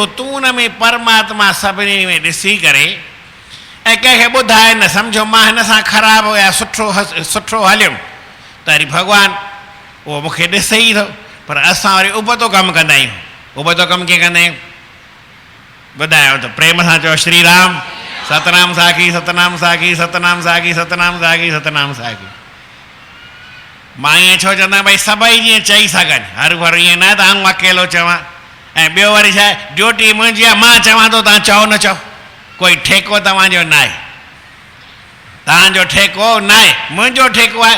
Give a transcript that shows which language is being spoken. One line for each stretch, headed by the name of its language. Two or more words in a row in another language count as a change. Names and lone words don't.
Sindhi: तूं उन में परमात्मा सभिनी में ॾिसी करे ऐं कंहिंखे ॿुधाए न, सम्झो मां हिन सां ख़राबु या सुठो हलियुमि त वरी भॻवानु उहो मूंखे ॾिसे ई थो। पर असां वरी उबतो कमु कंदा आहियूं। उबतो कमु कीअं कंदा आहियूं ॿुधायो त प्रेम सां चओ श्री राम, सतनाम साखी, सतनाम साखी, सतनाम साखी, सतनाम साखी, सतनाम साखी। मां ईअं छो चवंदा भई सभई जीअं चई सघनि, हर भर ईअं न त आऊं अकेलो चवां। ऐं ॿियो वरी छा आहे, ड्यूटी मुंहिंजी आहे, मां चवां थो तव्हां चओ न चओ, कोई ठेको तव्हांजो न आहे। तव्हांजो ठेको न आहे, मुंहिंजो ठेको आहे।